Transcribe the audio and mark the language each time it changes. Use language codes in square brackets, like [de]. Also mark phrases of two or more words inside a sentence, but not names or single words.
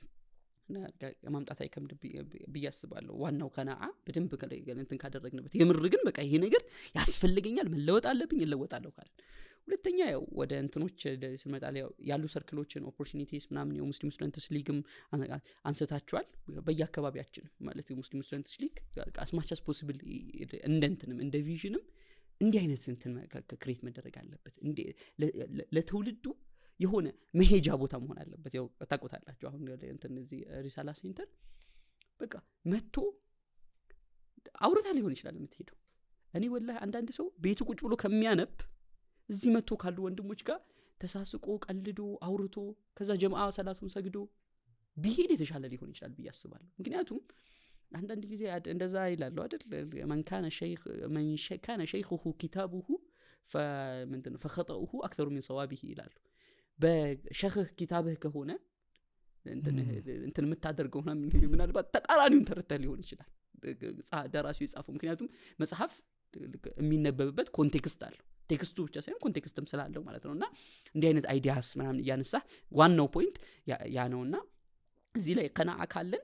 [am] ማምጣት አይከብድም ብዬ አስባለሁ ዋናው ከናዓ በደንብ እንትን ካደረግንበት የምር ግን በቃ ይሄ ነገር ያስፈልገኛል መለወጥ አለብኝ እለወጣለሁ ካልን ሁለተኛ ያው ወደ እንትኖች ስመጣለ ያሉ ሰርክሎችን ኦፖርቹኒቲስ ምናምን የሙስሊም ስቱደንትስ ሊግም አንሰታቸዋል በየአካባቢያችን ማለት የሙስሊም ስቱደንትስ ሊግ [en] as much as possible [am] እንደ ቪዥንም እንዲህ አይነት እንትን ክሬት መደረግ አለበት ለትውልዱ የሆነ መሄጃ ቦታ መሆን አለበት ያው ታቆታላችሁ አሁን እንትን እዚህ ሪሳላ ሴንተር በቃ መጥቶ አውርታ ሊሆን ይችላል የምትሄደው እኔ ወላሂ አንዳንድ ሰው ቤቱ ቁጭ ብሎ ከሚያነብ እዚህ መጥቶ ካሉ ወንድሞች ጋር ተሳስቆ ቀልዶ አውርቶ ከዛ ጀማዓ ሰላቱን ሰግዶ ቢሄድ የተሻለ ሊሆን ይችላል ብዬ አስባለሁ ምክንያቱም አንዳንድ ጊዜ እንደዛ ይላሉ አይደል [ar] من كان شيخه كتابه فخطأه أكثر من صوابه [am] ይላሉ በሸህ ኪታብህ ከሆነ እንትን የምታደርገው ምናልባት ተቃራኒውን ተረተህ ሊሆን ይችላል ደራሲው የጻፈው ምክንያቱም መጽሐፍ የሚነበብበት ኮንቴክስት አለው ቴክስቱ ብቻ ሳይሆን ኮንቴክስትም ስላለው ማለት ነውና እንዲህ አይነት አይዲያስ ምናምን ያነሳ ዋናው ፖይንት ያ ነውና እዚህ ላይ ቀናዓ ካለን